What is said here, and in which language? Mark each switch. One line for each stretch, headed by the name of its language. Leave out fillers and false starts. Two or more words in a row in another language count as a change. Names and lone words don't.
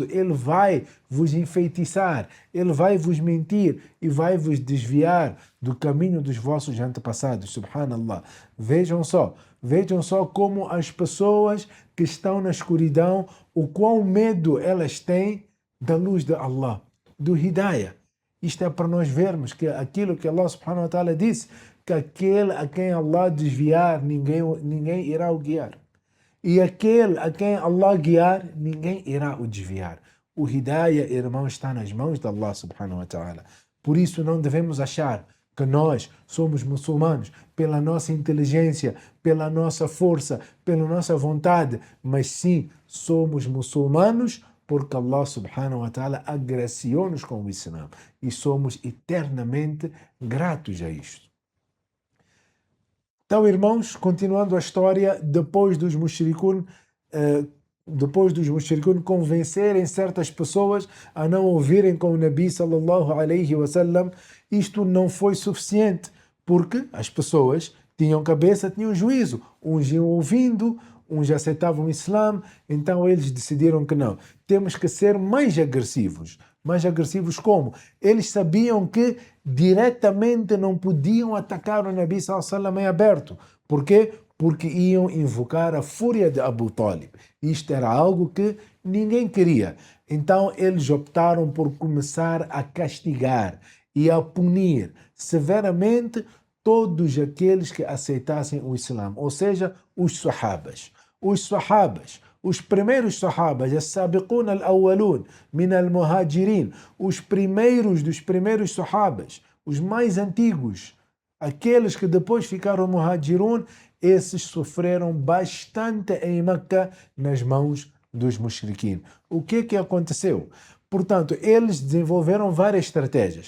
Portuguese: Ele vai vos enfeitiçar, ele vai vos mentir e vai vos desviar do caminho dos vossos antepassados. Subhanallah. Vejam só como as pessoas que estão na escuridão, o quão medo elas têm da luz de Allah, do Hidayah. Isto é para nós vermos que aquilo que
Arabic: الله سبحانه وتعالى
Portuguese: disse, que aquele a quem Allah desviar, ninguém irá o guiar. E aquele a quem Allah guiar, ninguém irá o desviar. O Hidayah, irmão, está nas mãos de
Arabic: الله سبحانه وتعالى.
Portuguese: Por isso não devemos achar que nós somos muçulmanos pela nossa inteligência, pela nossa força, pela nossa vontade, mas sim somos muçulmanos porque
Arabic: الله سبحانه وتعالى
Portuguese: agraciou-nos com o Islã e somos eternamente gratos a isto. Então, irmãos, continuando a história, depois dos mushrikun convencerem certas pessoas a não ouvirem com o Nabi
Arabic: صلى الله عليه وسلم,
Portuguese: isto não foi suficiente, porque as pessoas tinham cabeça, tinham juízo, uns iam ouvindo, uns aceitavam o Islã, então eles decidiram que não, temos que ser mais agressivos. Mais agressivos como? Eles sabiam que diretamente não podiam atacar o Nabi
Arabic: صلى الله عليه وسلم
Portuguese: em aberto. Por quê? Porque iam invocar a fúria de Abu Talib. Isto era algo que ninguém queria. Então eles optaram por começar a castigar e a punir severamente todos aqueles que aceitassem o Islã, ou seja, os sahabas. Os primeiros sahabas,
Arabic: السابقون الأولون من المهاجرين,
Portuguese: os primeiros dos primeiros sahabas, os mais antigos, aqueles que depois ficaram muhajirun, esses sofreram bastante em Meca nas mãos dos mushrikin. O que aconteceu? Portanto, eles desenvolveram várias estratégias.